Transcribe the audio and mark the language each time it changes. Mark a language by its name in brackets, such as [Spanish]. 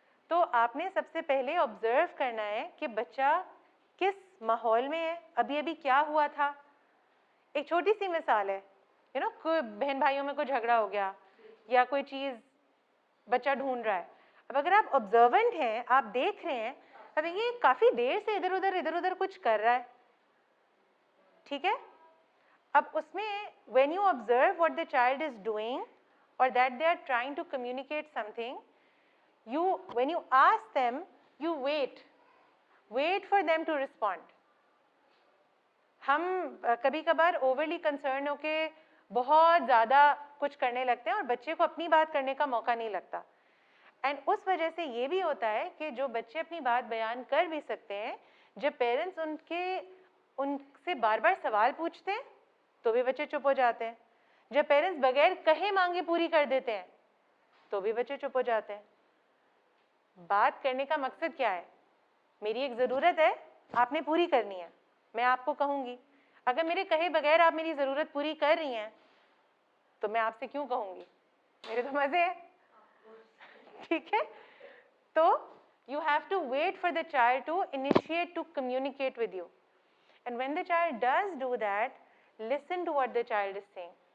[Hindi] तो आपने सबसे पहले ऑब्जर्व करना है कि बच्चा किस माहौल में है, अभी अभी क्या हुआ था। एक छोटी सी मिसाल है, यू नो, कोई बहन भाइयों में कोई झगड़ा हो गया या कोई चीज़ बच्चा ढूंढ रहा है। अब अगर आप ऑब्जर्वेंट हैं, आप देख रहे हैं, अब ये काफ़ी देर से इधर उधर कुछ कर रहा है। ठीक है, अब उसमें [English] when you observe what the child is doing or that they are trying to communicate something, when you ask them, you wait for them to respond. [Hindi] हम कभी कभार ओवरली कंसर्न होके बहुत ज़्यादा कुछ करने लगते हैं और बच्चे को अपनी बात करने का मौका नहीं लगता। एंड उस वजह से ये भी होता है कि जो बच्चे अपनी बात बयान कर भी सकते हैं, जब पेरेंट्स उनसे बार बार सवाल पूछते हैं तो भी बच्चे चुप हो जाते हैं। जब पेरेंट्स बगैर कहे मांगे पूरी कर देते हैं तो भी बच्चे चुप हो जाते हैं। बात करने का मकसद क्या है? मेरी एक ज़रूरत है, आपने पूरी करनी है, मैं आपको कहूँगी। अगर मेरे कहे बगैर आप मेरी ज़रूरत पूरी कर रही हैं तो मैं आपसे क्यों कहूँगी? मेरे तो मज़े हैं। ठीक है, तो [English] you have to wait for the child to initiate to communicate with you, and when the child does do that, listen to what the child is saying.